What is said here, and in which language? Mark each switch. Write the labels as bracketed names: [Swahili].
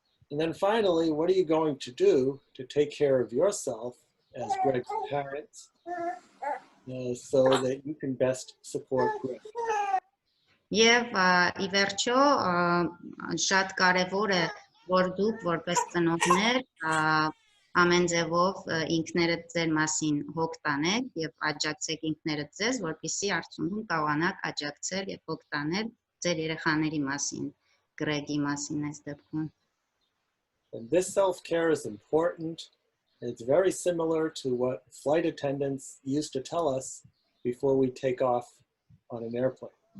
[English] And then finally, what are you going to do to take care of yourself as Greg's parents so that you can best support Greg? [Armenian] Եվ ի վերջո շատ կարևոր է, որ դուք որպես ծնողներ ամեն ձևով ինքներդ ձեր մասին հոգ տանեք եւ աջակցեք ինքներդ ձեզ, որպեսզի արդյունքում կարողանաք աջակցել եւ հոգ տանել ձեր երեխաների մասին, Գրեգի մասին այս դեպքում։ [English] And this self-care is important. It's very similar to what flight attendants used to tell us before we take off on an airplane.